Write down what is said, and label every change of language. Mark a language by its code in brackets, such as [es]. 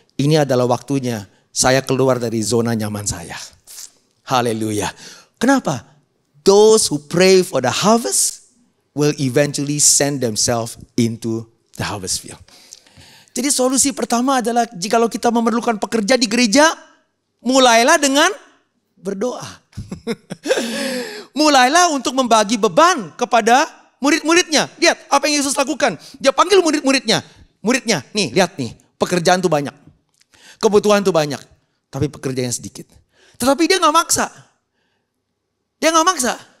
[id] Ini adalah waktunya saya keluar dari zona nyaman saya. Haleluya. Kenapa? [en] Those who pray for the harvest will eventually send themselves into the harvest field. [id] Jadi solusi pertama adalah jikalau kita memerlukan pekerja di gereja, mulailah dengan berdoa. Mulailah untuk membagi beban kepada murid-muridnya. Lihat apa yang Yesus lakukan. Dia panggil murid-muridnya. Muridnya, nih lihat nih, pekerjaan tuh banyak. Kebutuhan tuh banyak. Tapi pekerjaannya sedikit. Tetapi dia gak maksa. Dia gak maksa.